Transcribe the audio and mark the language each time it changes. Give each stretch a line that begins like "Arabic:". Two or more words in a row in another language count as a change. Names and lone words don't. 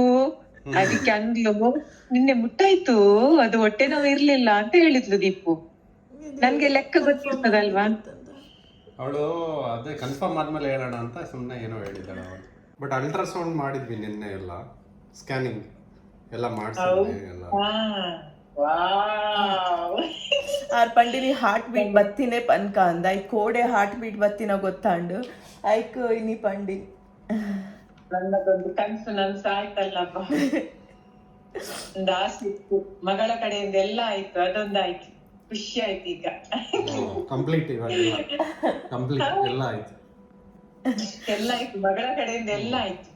Kannada: ಅದಕ್ಕೆ ಅಂದ್ಲು ನಿನ್ನೆ ಮುಟ್ಟಾಯ್ತು, ಅದು ಹೊಟ್ಟೆ ನೋವು ಇರ್ಲಿಲ್ಲ ಅಂತ ಹೇಳಿದ್ಲು ದೀಪು. ನನ್ಗೆ ಲೆಕ್ಕ ಗೊತ್ತಿರ್ತದಲ್ವಾ. ಅವಳು ಅದೇ ಕನ್ಫರ್ಮ್ ಆದ್ಮೇಲೆ ಹೇಳೋಣ ಅಂತ ಸುಮ್ಮನೆ ಏನೋ ಹೇಳಿದ್ದಾಳೆ ಅವಳು.
English: but ultrasound
Kannada: ಮಾಡಿದ್ವಿ ನಿನ್ನೆ, ಎಲ್ಲ ಸ್ಕ್ಯಾನಿಂಗ್ ಎಲ್ಲ ಮಾಡಿಸಿದ್ವಿ ಎಲ್ಲ.
Tulu: ಆರ್ ಪಂಡಿನಿ
English: heart beat
Tulu: ಬತ್ತಿನೇ ಪನ್ಕ ಅಂದ. ಐ ಕೋಡೆ
English: heart beat
Tulu: ಬತ್ತಿನ ಗೊತ್ತಾಂಡು ಐಕ್ ಇನ್ನಿ ಪಂಡಿ
Kannada: ನನ್ನದೊಂದು ಕನ್ಸು ನನ್ಸ ಆಯ್ತಲ್ಲಪ್ಪ. ಒಂದು ಆಸೆ ಇತ್ತು, ಮಗಳ ಕಡೆಯಿಂದ ಎಲ್ಲ ಆಯ್ತು, ಅದೊಂದಾಯ್ತು, ಖುಷಿ ಆಯ್ತು. ಈಗ ಕಂಪ್ಲೀಟ್ ಇವಾಗ ಕಂಪ್ಲೀಟ್ ಎಲ್ಲ ಆಯ್ತು, ಎಲ್ಲ ಆಯ್ತು, ಮಗಳ ಕಡೆಯಿಂದ ಎಲ್ಲ ಆಯ್ತು.